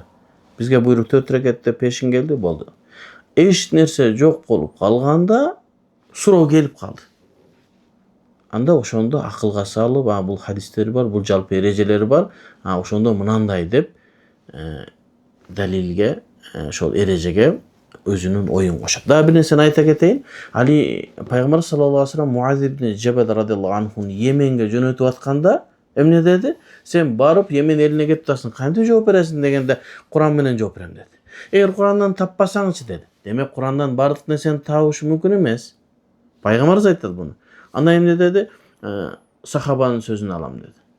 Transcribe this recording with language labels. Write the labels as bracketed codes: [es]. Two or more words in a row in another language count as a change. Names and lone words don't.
[ky] Бизге буйрук 4 рекетте пешин келди, болду. Эч нерсе жок болуп калганда суроо келип калды. Анда ошондо акылга салып, бул хадистер бар, бул жалпы эрежелер бар, ошондо мынандай деп далилге, ошол эрежеге өзүнүн оюн кошот. Дагы бир нерсени айта кетейин. Али пайгамбар [ar] صلى الله عليه وسلم [ky] Муаз ибн Жабал [ar] رضي الله عنه [ky] Йеменге жөнөтүп атканда эмне деди? Сен барып Йемен элине кетип атасың, кантип жооп бересиң дегенде, Куран менен жооп берем деди. Эгер Курандан таппасаңчы деди. Демек Курандан бардык нерсени табыш мүмкүн эмес. Пайгамбарыбыз айтат буну. Анда эмне деди? Сахабанын сөзүн алам деди.